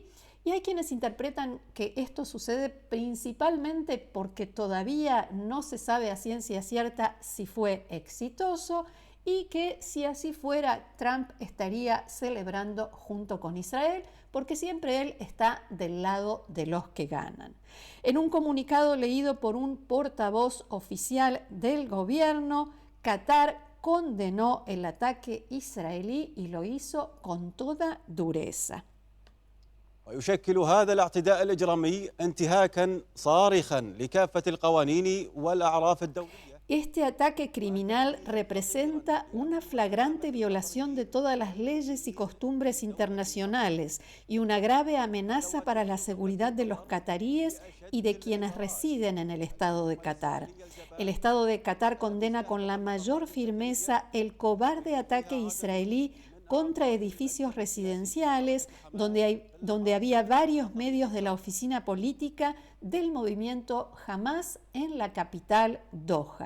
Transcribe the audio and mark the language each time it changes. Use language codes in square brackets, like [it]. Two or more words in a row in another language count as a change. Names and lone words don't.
[es] Y hay quienes interpretan que esto sucede principalmente porque todavía no se sabe a ciencia cierta si fue exitoso y que si así fuera Trump estaría celebrando junto con Israel porque siempre él está del lado de los que ganan. En un comunicado leído por un portavoz oficial del gobierno, Qatar condenó el ataque israelí y lo hizo con toda dureza. [ar] ويشكل هذا الاعتداء الإجرامي انتهاكاً صارخاً لكافة القوانين والأعراف الدولية. [es] Este ataque criminal representa una flagrante violación de todas las leyes y costumbres internacionales y una grave amenaza para la seguridad de los cataríes y de quienes residen en el Estado de Qatar. El Estado de Qatar condena con la mayor firmeza el cobarde ataque israelí contra edificios residenciales donde había varios medios de la oficina política del movimiento Hamas en la capital Doha.